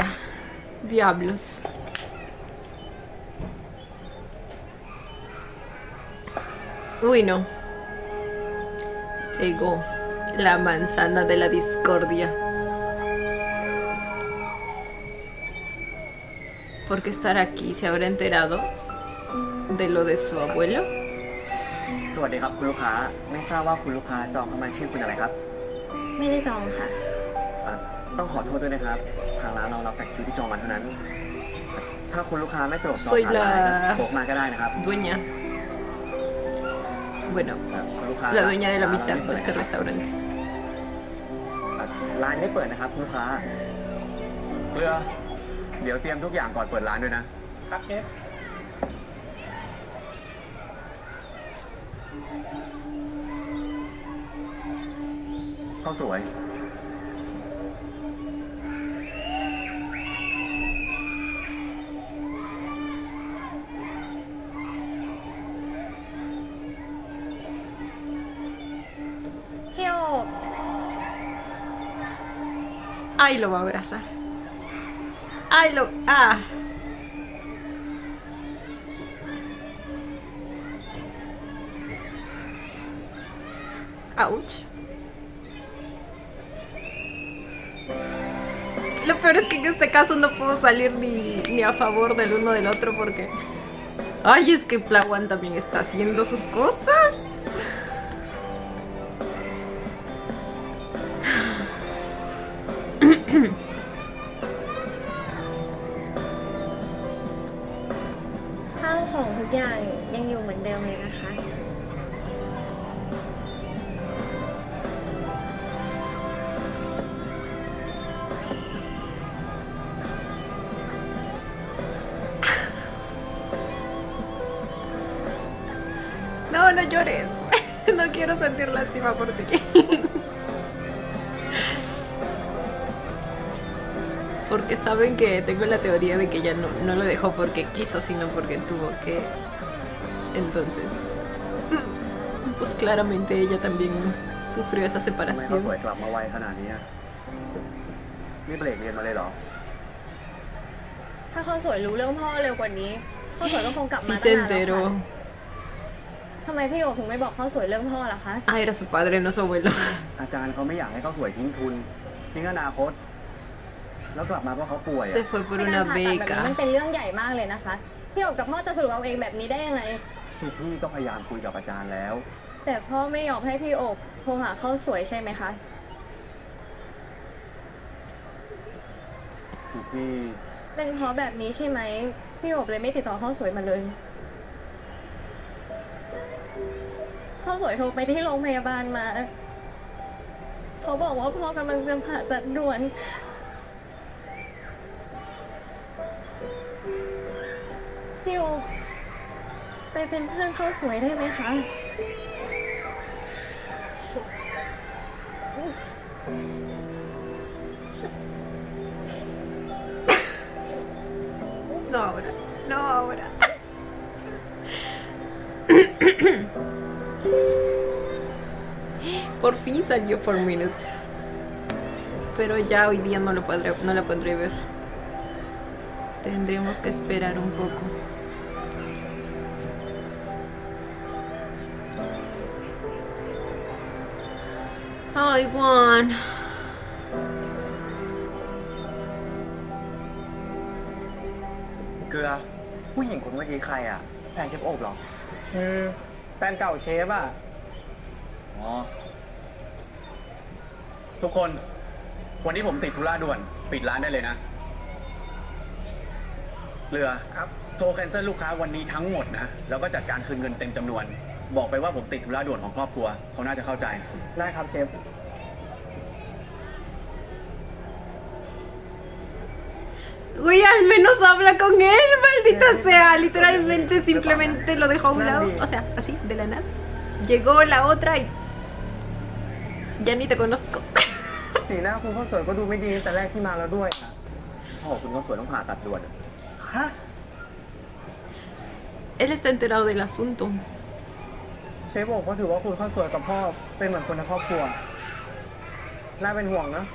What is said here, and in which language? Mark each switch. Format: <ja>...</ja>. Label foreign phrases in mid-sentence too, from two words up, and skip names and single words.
<es>Diablos. Uy, no. Llegó la manzana de la discordia. ¿Por qué estar aquí? ¿Se habrá enterado de lo de su abuelo?</es> <th>สวัสดีครับคุณลูกค้า ไม่ทราบว่าคุณลูกค้าจองเข้ามาชื่อคุณอะไรครับ ไม่ได้จองค่ะ ต้องขอโทษด้วยนะครับ ทางร้านเรารับแต่คิวที่จองมาเท่านั้น ถ้าคุณลูกค้าไม่สะดวกจอง</th> <es>Soy</es> <th>ผ่านไลน์</th> <es>la</es> <th>โทรมาก็ได้นะครับ</th> <es>dueña. Bueno,</es> <th>คุณลูกค้า</th> <es>la dueña de la mitad</es> <th>ร้าน</th> <es>de</es> <th>ไม่</th> <es>este</es> <th>เปิด</th> <es>restaurante.</es> <th>ร้านไม่เปิดนะครับคุณลูกค้า เกลือ เดี๋ยวเตรียมทุกอย่างก่อนเปิดร้านด้วยนะ ครับเชฟ ข้าวสวย พี่โอ</th> <es>Ay, lo va a abrazar. Ay, lo... Ah. Ouch. Lo peor es que en este caso no puedo salir ni a favor del uno del otro porque... Ay, es que Plawan también está haciendo sus cosas.</es> <th>ข้าวของทุกอย่างยังอยู่เหมือนเดิมเลยนะคะ</th> <es>No, no llores. No quiero sentir lástima por ti. Porque saben que tengo la teoría de que ella no lo dejó porque quiso, sino porque tuvo que. Entonces, pues claramente ella también sufrió esa</es> <th>ทำไมข้าวสวย</th> <es>separación.</es> <th>กลับมาไวขนาดนี้อะไม่เบรกเรียนมาเลยเหรอ ถ้าข้าวสวยรู้เรื่องพ่อเร็วกว่านี้ข้าวสวยก็คงกลับมา</th> <es>Sí</es> <th>ตั้ง</th> <es>se</es> <th>นานแล้ว</th> <es>enteró.</es> <th>ค่ะทำไมพี่โอถึงไม่บอกข้าวสวยเรื่องพ่อล่ะคะ</th> <es>Ah, era su padre, no su abuelo.</es> <th>อาจารย์เขาไม่อยากให้ข้าวสวยทิ้งทุน ทิ้งอนาคต แล้วกลับมาเพราะเขาป่วยอะ</th> <es>Se fue por</es> <th>การ</th> <es>una</es> <th>ผ่าตัดแบบนี้</th> <es>beca.</es> <th>มันเป็นเรื่องใหญ่มากเลยนะคะ พ พี่โอบกับพ่อจะสรุปเอาเองแบบนี้ได้ยังไง คือพี่ก็พยายามคุยกับอาจารย์แล้ว แต่พ่อไม่ยอมให้พี่โอบโทรหาข้าวสวยใช่ไหมคะ คือพี่ เป็นเพราะแบบนี้ใช่ไหมพี่โอบเลยไม่ติดต่อข้าวสวยมาเลยข้าวสวยโทรไปที่โรงพยาบาลมาเขาบอกว่าพ่อกำลังจะผ่าตัดด่วนพี่โอบไปเป็นเพื่อนข้าวสวยได้ไหมคะ</th> <es>No ahora, no ahora. Por fin salió 4 Minutes. Pero ya hoy día no la podré ver. Tendremos que esperar un poco. Ay, Juan.</es> <th>เกลือ ผู้หญิงคนเมื่อกี้ใครอ่ะ แฟนเชฟโอบเหรอ แฟนเก่าเชฟอ่ะ อ๋อ ทุกคน วันนี้ผมติดธุระด่วน ปิดร้านได้เลยนะ เรือ ครับ โทรแคนเซิลลูกค้าวันนี้ทั้งหมดนะ แล้วก็จัดการคืนเงินเต็มจำนวน บอกไปว่าผมติดธุระด่วนของครอบครัว เขาน่าจะเข้าใจ ได้ครับเชฟ</th> <es>Güey, al menos habla con él, maldita sea. Literalmente simplemente lo dejó a un lado. O sea, así, de la nada. Llegó la otra y... Ya ni te conozco.</es> <th>สีหน้าคุณข้าวสวยก็ดูไม่ดีตั้งแต่แรกที่มาแล้วด้วยอะ พ่อคุณก็สวยต้องผ่าตัดด่วน ฮะ</th> <es>Él está enterado del asunto.</es> <th>เชฟบอกว่าถือว่าคุณข้าวสวยกับพ่อเป็นเหมือนคนในครอบครัว น่าเป็นห่วงนะ</th>